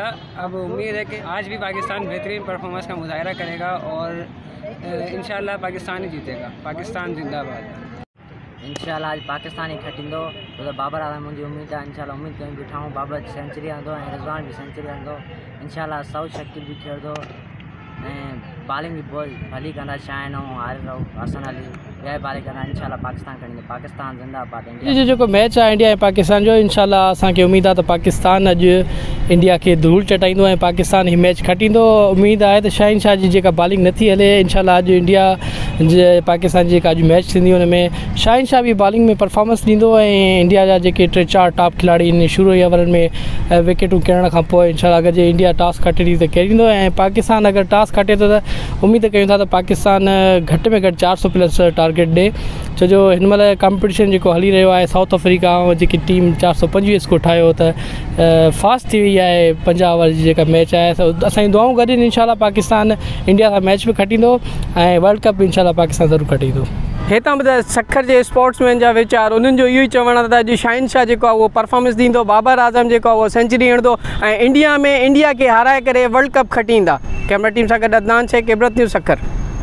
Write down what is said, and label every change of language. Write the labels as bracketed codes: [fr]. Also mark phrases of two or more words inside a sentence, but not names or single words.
[ur] اب امید ہے کہ آج بھی پاکستان بہترین پرفارمنس کا مظاہرہ کرے گا اور ان شاء اللہ پاکستان ہی جیتے گا. پاکستان زندہ باد. [sd] इंशाल्लाह आज पाकिस्तान ही खटींदो तो बाबर आज़म मुझी उम्मीद है। इंशाल्लाह उम्मीद कहीं बिठाऊँ बाबर सेंचुरी आंदो रिज़वान भी सेंचुरी आंदो। इंशाल्लाह साउथ शकील भी खेलदो बॉलिंग भी बहुत भली कंदा। शाइन और आरिफ हसन अली ॿिया बॉलिंग कंदा। इंशाल्लाह पाकिस्तान खटींदो। [ur] پاکستان زندہ باد. [sd] जी जो मैच है इंडिया ऐं पाकिस्तान जो इंशाल्लाह असांखे उम्मीद है तो पाकिस्तान अज इंडिया के धूल चटाइंदो ऐं पाकिस्तान ही मैच खटींदो। उम्मीद है तो शाहीन शाह जी जेका बॉलिंग नथी हले इंशाल्लाह अज इंडिया जे पाकिस्तान जी अज मैच थींदी उनमें शाहीन शाह भी बॉलिंग में परफॉर्मेंस ॾींदो ऐं इंडिया जा जेके 3-4 टॉप खिलाड़ी इन शुरू ही ओवरनि में विकेटूं किरण खां पोइ इंशाल्लाह अगर जे इंडिया टॉस खटे तो खेलींदो ऐं पाकिस्तान अगर टॉस खटे तो उम्मीद कयूं था तो पाकिस्तान घट में घट 400+ टारगेट दे छो जो इन महिल कॉम्पिटिशन जो हली रो है। साउथ अफ्रीका जी टीम 425 स्कोर ठायो तो फास्ट थी वही है 50 ओवर जी मैच है। तो असां दुआऊं गॾु इंशाल्लाह पाकिस्तान इंडिया सां मैच भी खटींदो ऐं वर्ल्ड कप इंशाल्लाह पाकिस्तान ज़रूर खटींदो। हेतां ॿुधाए सखर के स्पोर्ट्समैन जा वीचार उन्हनि जो इहो ई चवण आहे त अॼु शाहीन शाह जो वो परफॉर्मेंस ॾींदो, बाबर आज़म जो वो सेंचुरी हणंदो ऐं इंडिया में इंडिया के हाराए करे वर्ल्ड कप खटींदा। [en] camera team [sd] सां गॾु अदनान शेख, इबरत न्यूज़ सखर।